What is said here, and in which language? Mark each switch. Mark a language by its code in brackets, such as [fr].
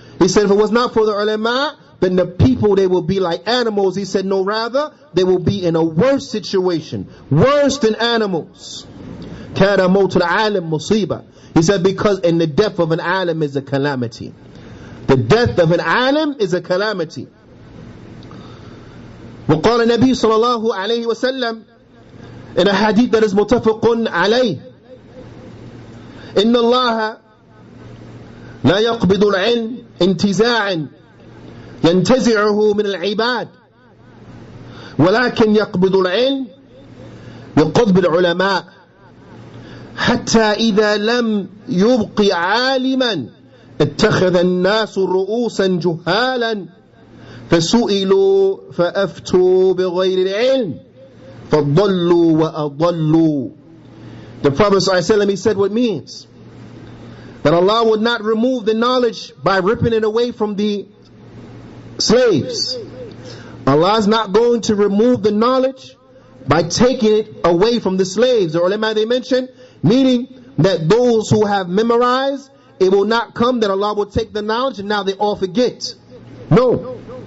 [en] He said, if it was not for the ulama, then the people, they will be like animals. He said, no, rather they will be in a worse situation, worse than animals. [ar] كَانَ مَوْتُ الْعَالِمْ مُصِيبًا, [en] he said, because in the death of an alim is a calamity. The death of an alim is a calamity. [ar] وقال النبي صلى الله عليه وسلم [en] in a hadith that is [ar] متفق عليه, إن الله لا يقبض العلم انتزاعا ينتزعه من العباد ولكن يقبض العلم بقبض العلماء حتى إذا لم يبق عالما اتخذ الناس رؤوسا جهالا فسئلوا فأفتوا بغير العلم فضلوا وأضلوا. [en] The Prophet ﷺ, he said what means that Allah would not remove the knowledge by ripping it away from the slaves. Allah is not going to remove the knowledge by taking it away from the slaves. The ulama, they mentioned, meaning that those who have memorized, it will not come that Allah will take the knowledge and now they all forget. No.